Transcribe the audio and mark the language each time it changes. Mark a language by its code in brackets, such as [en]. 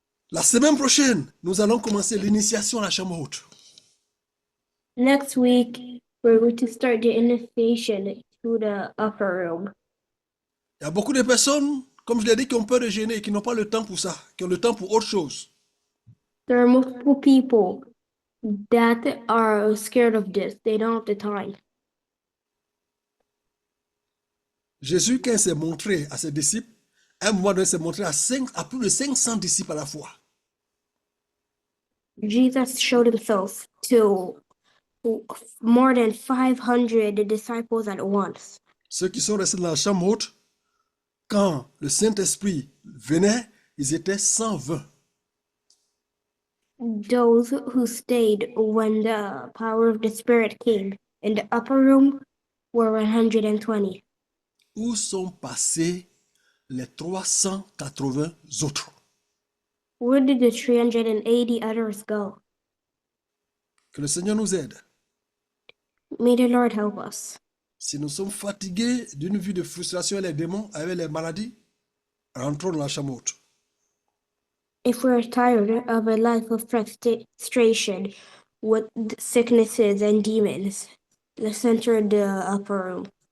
[fr] La semaine prochaine, nous allons commencer l'initiation à la chambre haute. [en] Next week, we're going to start the initiation to the upper room. [fr] Il y a beaucoup de personnes, comme je l'ai dit, qui ont peur de gêner, qui n'ont pas le temps pour ça, qui ont le temps pour autre chose. [en] There are multiple people that are scared of this. They don't have the time. [fr] Jésus, quand il s'est montré à ses disciples, à un moment donné, il s'est montré à plus de 500 disciples à la fois. [en] Jesus showed himself to more than 500 disciples at once. [fr] Ceux qui sont restés dans la chambre haute, quand le Saint-Esprit venait, ils étaient 120. [en] Those who stayed when the power of the Spirit came in the upper room were 120. [fr] Où sont passés les 380 autres? [en] Where did the 380 others go? [fr] Que le Seigneur nous aide. [en] May the Lord help us. [fr] Si nous sommes fatigués d'une vie de frustration et les démons avec les maladies, rentrons dans la chambre haute. [en] If we're tired of a life of frustration with sicknesses and demons, let's enter the upper room.